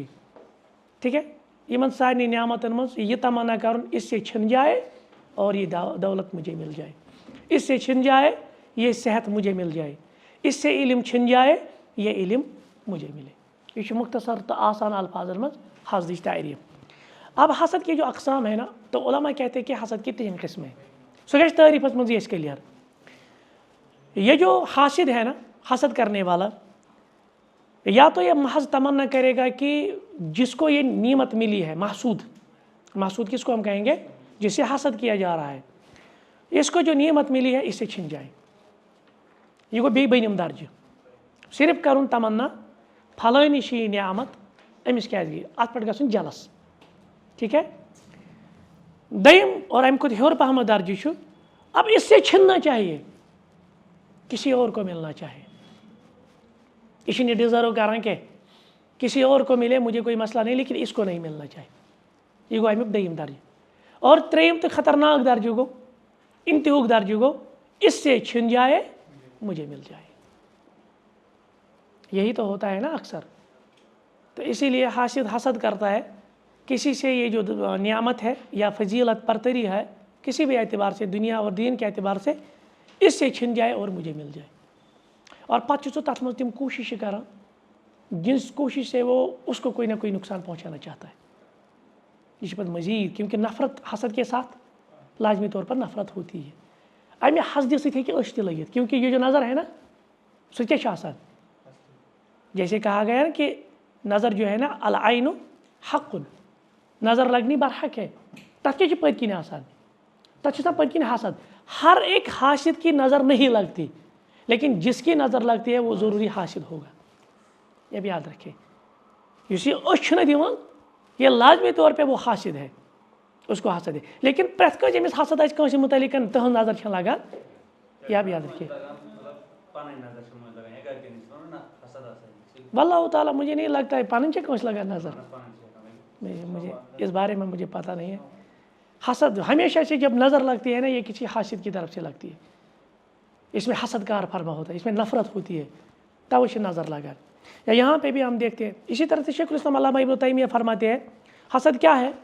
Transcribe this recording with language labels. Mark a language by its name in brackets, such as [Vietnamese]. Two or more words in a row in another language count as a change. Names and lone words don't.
[Urdu] ٹھیک ہے، [Kashmiri] یمن سارے نعمتن مز یہ تمنا کرن [Urdu] اس سے چھن جائے اور یہ دولت مجھے مل جائے، اس سے چھن جائے یہ صحت مجھے مل جائے، اس سے علم چھن جائے یہ علم مجھے ملے. [Kashmiri] یہ مختصر تو آسان الفاظ مز حسدٕچ تعریف. [Urdu] اب حسد کی جو اقسام ہے نا، تو علماء کہتے ہیں کہ حسد کی 3 قسمیں. [Kashmiri] سو گژھِ تعریفس مز یہ کلیئر. [Urdu] یہ جو حاسد ہے نا، حسد کرنے والا، یا تو یہ محض تمنا کرے گا کہ جس کو یہ نعمت ملی ہے، محسود، محسود کس کو ہم کہیں گے؟ جسے حسد کیا جا رہا ہے، اس کو جو نعمت ملی ہے اس سے چھن جائے. [Kashmiri] یہ گو بے بنم درجہ، صرف کرن تمنا پھلٲنی چھِ یہ نعمت، أمِس کیٛازِ گٔے، اَتھ پٮ۪ٹھ گژھُن جلس. ٹھیک ہے. دوٚیِم اور اَمہِ کھۄتہٕ ہیوٚر پہمتھ درجہ چھُ [Urdu] اب اس سے چھننا چاہیے، کسی اور کو ملنا چاہیے. [Kashmiri] یہ چھُنہٕ یہِ ڈِزٲرو کران کینٛہہ، [Urdu] کسی اور کو ملے مجھے کوئی مسئلہ نہیں لیکن اس کو نہیں ملنا چاہیے. [Kashmiri] یہ گوٚو امیُک دوٚیِم درجہ. اور ترٛیٚیِم تہٕ خطرناک درجہ گوٚو، انتہُک درجہ گوٚو [Urdu] اس سے چھن جائے مجھے مل جائے. یہی تو ہوتا ہے نا اکثر. تو اسی لیے حاسد حسد کرتا ہے کسی سے یہ جو نعمت ہے یا فضیلت برتری ہے کسی بھی اعتبار سے، دنیا اور دین کے اعتبار سے، اس سے چھن جائے اور مجھے مل جائے. اور [Kashmiri] پتہ چھُ سُہ تَتھ منٛز تِم کوشش کران [Urdu] جس کوشش سے وہ اس کو کوئی نہ کوئی نقصان پہنچانا چاہتا ہے. یہ پتہ مزید، کیونکہ نفرت حسد کے ساتھ لازمی طور پر نفرت ہوتی ہے. [Kashmiri] امہ حسدِ سۭتۍ ہیٚکہِ أچھ تہِ لٔگِتھ، [Urdu] کیونکہ یہ جو نظر ہے نا [Kashmiri] سُہ کیٛاہ چھُ آسان؟ [Urdu] جیسے کہا گیا نا کہ نظر جو ہے نا [Arabic] العین حق، [Urdu] نظر لگنی برحق ہے. [Kashmiri] تتھ کیا پٔتۍ کِنۍ آسان؟ تتھ چھُ آسان پٔتۍ کِنۍ حسد. [Urdu] ہر ایک حاسد کی نظر نہیں لگتی، لیکن جس کی نظر لگتی ہے وہ ضروری حاسد ہوگا. یہ بھی یاد رکھے. [Kashmiri] یس یہ أچھ چھُنہٕ دِوان، [Urdu] یہ لازمی طور پہ وہ حاسد ہے. اس کو حسد ہے. [Kashmiri] لیکن پریت کانٛسہِ ییٚمِس حسد آسہِ کٲنٛسہِ متعلق تہنٛز نظر چھےٚ لگان [Urdu] یہ آپ یاد رکھیے. واللہ تعالیٰ مجھے نہیں لگتا ہے [Kashmiri] پنٕنۍ چھےٚ کٲنٛسہِ لگان نظر. [Urdu] مجھے اس بارے میں مجھے پتہ نہیں ہے. حسد ہمیشہ سے جب نظر لگتی ہے نا یہ کسی حاسد کی طرف سے لگتی ہے. اس میں حسد کار فرما ہوتا ہے, اس میں نفرت ہوتی ہے, تب اسے نظر لگا. یا یہاں پہ بھی ہم دیکھتے ہیں اسی طرح سے شیخ الاسلام علامہ ابن تیمیہ فرماتے ہیں حسد کیا ہے.